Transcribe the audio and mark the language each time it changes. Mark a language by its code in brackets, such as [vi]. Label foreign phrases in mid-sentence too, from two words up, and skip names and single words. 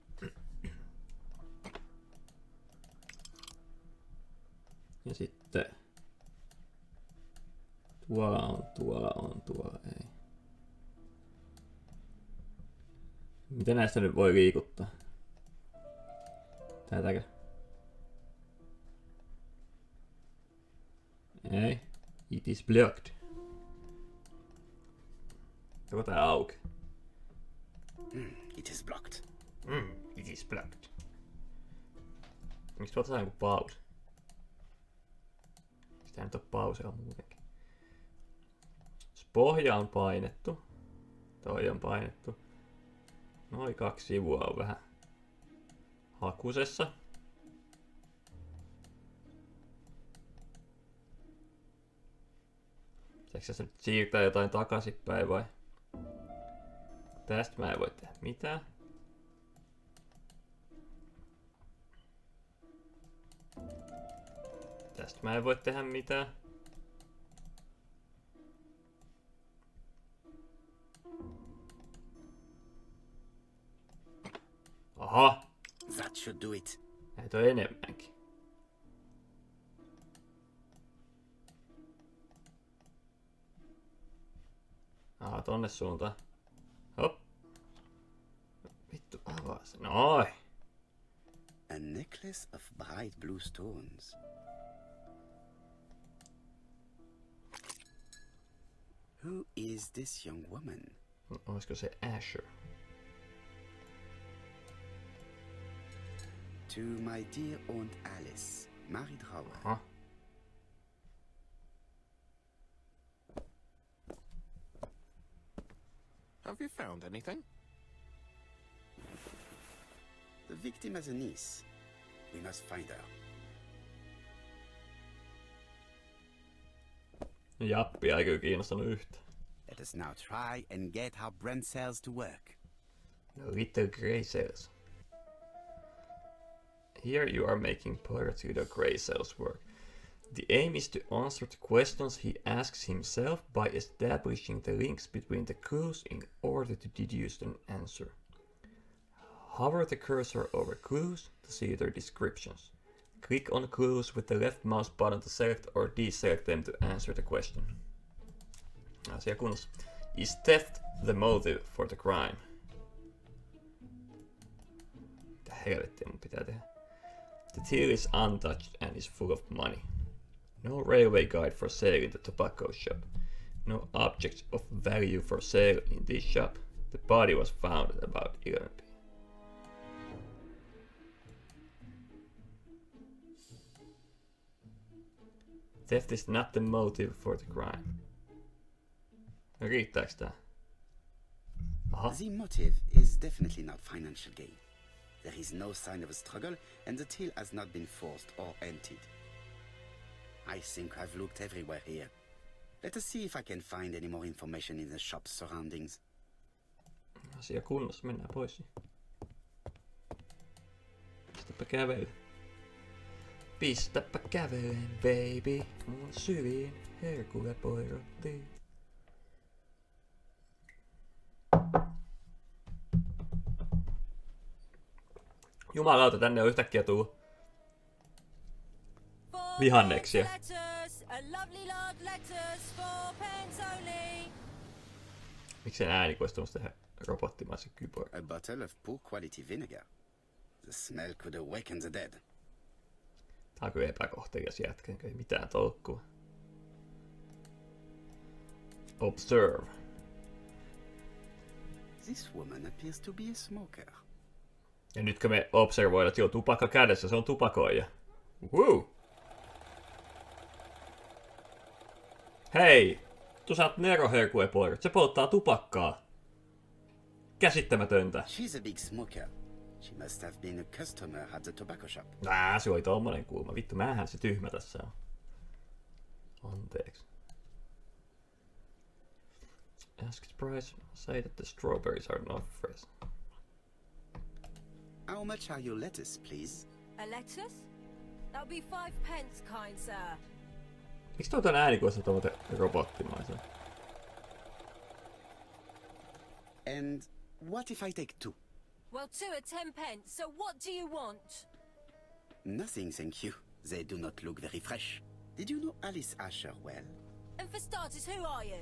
[fi] Ja sitten tuolla ei. Mitä näistä nyt voi liikuttaa? Tätäkö? Ei. [en] It is blocked. [fi] Onko tää auki? [en] It is blocked. It is blocked. [fi] Miksi otetaan joku pause? Sitä nyt on pausea muutenkin. Jos pohja on painettu. Toi on painettu. Noin 2 sivua on vähän hakusessa. Pitääkö se nyt siirtää jotain takaisinpäin vai? Tästä mä en voi tehdä mitään. Tästä mä en voi tehdä mitään. Aha! [en] That should do it. [fi] Näitä on enemmänkin. Aha, tonne suuntaan. Hop. Vittu, avaa se. Noin. [en] A necklace of bright blue stones. Who is this young woman? [fi] Olisiko se Asher? [en] To my dear Aunt Alice, married Howard. [fi] Aha. [en] Have you found anything? The victim has a niece. We must find her. [fi] Jappi ei kyllä kiinnostanut yhtä. [en] Let us now try and get our brain cells to work. No little gray cells. Here you are making Pterodactyl gray cells work. The aim is to answer the questions he asks himself by establishing the links between the clues in order to deduce an answer. Hover the cursor over clues to see their descriptions. Click on clues with the left mouse button to select or deselect them to answer the question. [fi] Asia kunnossa. [en] Is theft the motive for the crime? [fi] Mitä helvettiä mun pitää tehdä? [en] The till is untouched and is full of money. No railway guide for sale in the tobacco shop. No objects of value for sale in this shop. The body was found at about 11 p.m. Theft is not the motive for the crime. [fi] Riittääks tää? Aha. [en] The motive is definitely not financial gain. There is no sign of a struggle, and the till has not been forced or emptied. I think I've looked everywhere here. Let us see if I can find any more information in the shop's surroundings. [fi] Asia kunnossa, mennään pois. Pistäpä kävely. Pistäpä kävelen, baby. Mun syliin herkulle poirotti. Jumalauta, tänne on yhtäkkiä tullut vihanneksia. Miksi ääni voisi tuommoista tehdä robottimaisen kyborg? [en] A bottle of poor quality vinegar. The smell could awaken the dead. [fi] Tää on kyllä epäkohtelias jätkä, ei mitään tolkkua. [en] Observe. This woman appears to be a smoker. [fi] Ja nytkö me observoidaan, että joo, tupakka kädessä, se on tupakoija. Woo! Hei! Tu saat neroherkuepoirat, se polttaa tupakkaa. Käsittämätöntä. [en] She's a big smoker. She must have been a customer at the tobacco shop. [fi] Se oli tommonen kulma. Vittu, mähän se tyhmä tässä on. Anteeksi. [en] Ask the price. Say that the strawberries are not fresh. How much are your lettuce, please? A lettuce? That'll be 5 pence, kind sir. [fi] Miksi toi on äänikuulosta tommoten robottimaisen? [en] And what if I take 2? Well, 2 are 10 pence, so what do you want? Nothing, thank you. They do not look very fresh. Did you know Alice Asher well? And for starters, who are you?